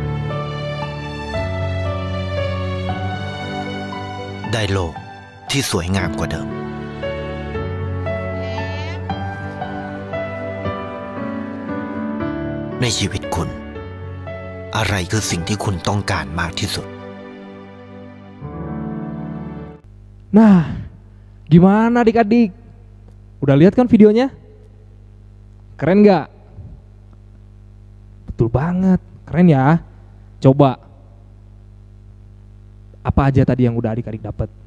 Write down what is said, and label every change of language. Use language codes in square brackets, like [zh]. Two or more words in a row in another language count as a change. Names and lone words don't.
[th] ได้โลกที่สวยงามกว่าเดิมในชีวิตคุณอะไรคือสิ่งที่คุณต้องการมากที่สุด [id] Nah, gimana adik-adik? Udah lihat kan videonya? Keren gak? Betul banget, keren ya. Coba, apa aja tadi yang udah adik-adik dapat?